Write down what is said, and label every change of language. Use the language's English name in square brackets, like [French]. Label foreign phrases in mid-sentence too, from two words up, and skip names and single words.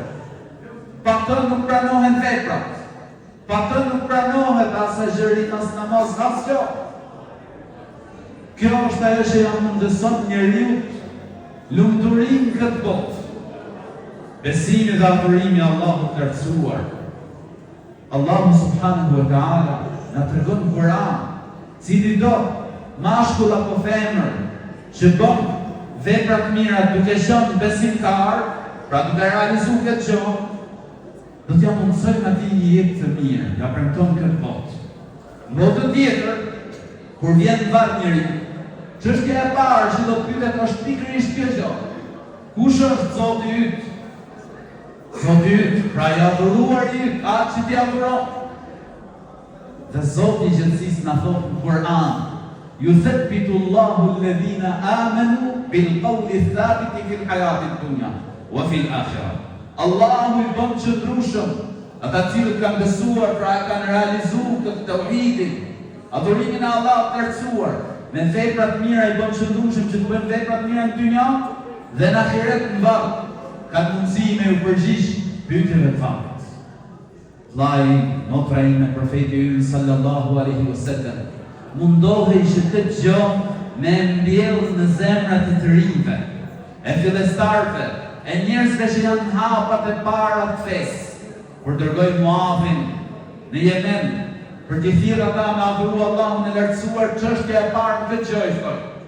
[Albanian] Pa të nuk pranohen veprat, pa të nuk pranohet as agjërim, as namaz, as kjo. Kjo është ajo që ja mundëson njeriu lumturinë këtë botë. Besimi dhe adhurimi Allahut të lartësuar. Allahu [Arabic] سبحانه وتعالى [Albanian] na tregon në Kur'an: "Cili do mashkull apo femër që bën vepra të mira duke qenë besimtar, pra duke realizuar këtë gjë, do t'ja mundsojmë atij një jetë të mirë, ja premton këtë botë." Në botën tjetër, kur vjen varg njeriu, çështja e parë që do të pyetet është pikërisht kjo gjë: kush është Zoti yt? Zoti yt, pra i adhuruari yt, atë që t'i adhuron. Dhe Zoti i gjithësisë na thot në Kur'an: [Arabic] "يثبت الله الذين آمنوا بالقول الثابت في الحياة الدنيا وفي الآخرة." [Albanian] Allahu i bën qëndrueshëm ata cilët kanë besuar, pra kanë realizuar këtë tauhidin, adhurimin e Allahut të lartësuar, me vepra të mira i bën qëndrueshëm që të bëjnë vepra të mira në dynja dhe në ahiret në varg. kanë mundësi me u përgjish pyetjeve të famit. Vllai, motra ime, profeti ynë [Arabic] صلى الله عليه وسلم, [Albanian] mundohej që këtë gjë me mbjellë në zemrat e të rinjve, e fillestarëve, e njerëzve që janë hapat e para të fesë, kur dërgoi Muadhin në Yemen për të thirrë ata me adhuru Allahun e lartësuar, çështja e parë në këtë gjë i thoi.